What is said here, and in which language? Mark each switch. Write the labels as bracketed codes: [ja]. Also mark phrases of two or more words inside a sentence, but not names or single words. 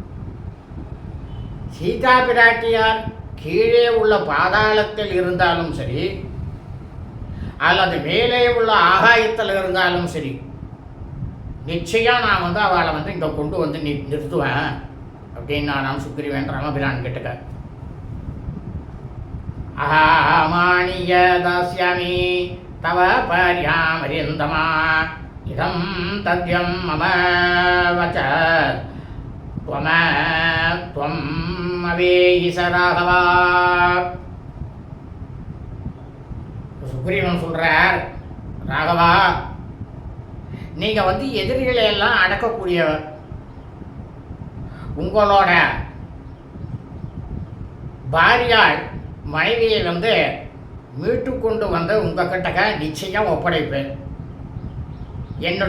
[ta] சீதா பிராட்டியார் கீழே உள்ள பாதாளத்தில் இருந்தாலும் சரி, அல்லது மேலே உள்ள ஆகாயத்தில் இருந்தாலும் சரி, நிச்சயம் நான் அவளை இங்கே கொண்டு நிறுத்துவேன் அப்படின்னு நான் சுக்ரீவன் ராமபிரான் கிட்டக்க. [sa] अहामानिय दास्यामि तव भार्यामरिन्दमा इदम् तथ्यम् मम वच त्वम् अवेयि स राघवा. [ta] சுக்ரீவன் சொல்கிறார், ராகவா, நீங்கள் எதிரிகளை எல்லாம் அடக்கக்கூடியவர். உங்களோட பாரியாள் மனைவியை மீட்டு கொண்டு உங்கள் கிட்டக்க நிச்சயம் ஒப்படைப்பேன்.